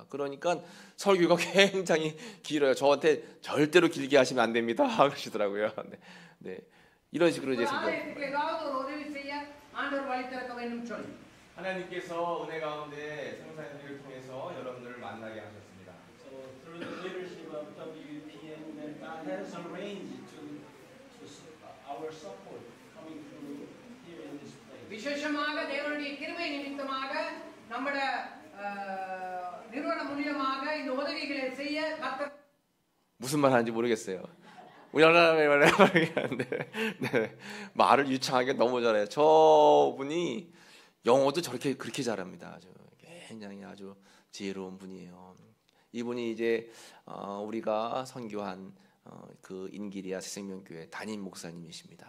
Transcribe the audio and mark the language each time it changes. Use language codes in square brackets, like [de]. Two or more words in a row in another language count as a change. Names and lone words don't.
[ko] 그러니까 설교가 굉장히 길어요. 저한테 절대로 길게 하시면 안 됩니다 그러시더라고요. 네. 네. 이런 식으로 이제 하나님께서 은혜 가운데 성사님들을 통해서 여러분들을 만나게 하셨습니다. [en] So through the leadership of WPM, that God has arranged to our support coming through here in this place. [ta] விசேஷமாக தேவனுடைய கிருபை நிமித்தமாக நம்முடைய நிறுவனம் மூலமாக இந்த உதவிகளை செய்ய கர்த்தர் [ko] 무슨 말 하는지 모르겠어요. 네. 말을 유창하게 너무 잘해요. 저분이 영어도 저렇게 그렇게 잘합니다. 아주 굉장히 아주 지혜로운 분이에요. 이분이 이제 우리가 선교한 그 인기리아 새생명교회 담임 목사님이십니다.